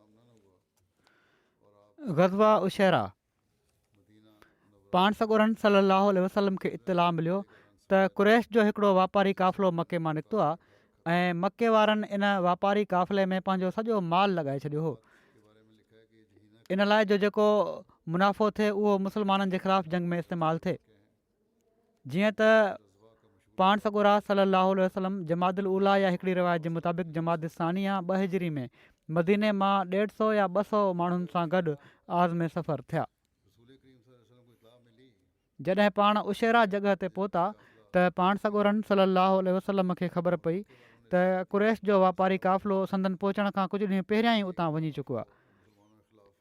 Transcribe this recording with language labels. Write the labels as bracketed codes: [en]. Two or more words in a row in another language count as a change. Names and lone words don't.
[sd] ग़ज़वा उशैरा पाण सॻोरन [ar] صلى الله عليه وسلم [sd] खे इत्तला मिलियो त कुरैश जो हिकिड़ो वापारी क़ाफ़िलो मके मां निकितो आहे ऐं मके वारनि इन वापारी क़ाफ़िले में पंहिंजो सॼो माल लॻाए छॾियो हो। इन लाइ जो जेको मुनाफ़ो थिए उहो मुस्लमाननि जे ख़िलाफ़ु जंग में इस्तेमालु थिए। जीअं त पाण सॻोरा [ar] صلى الله عليه وسلم [sd] जमादुल उला या हिकिड़ी रिवायत जे मुताबिक़ जमात सानिया 2 हिजरी में मदीने मां 150 या 200 माण्हुनि सां गॾु आज़ में सफ़र थिया। जॾहिं पाण उशैरा जॻह ते पहुता त पाण सॻोरन [ar] صلى الله عليه وسلم [sd] खे ख़बर पई त कुरैश जो वापारी क़ाफ़िलो संदन पहुचण खां कुझु ॾींहं पहिरियां ई उतां वञी चुको आहे।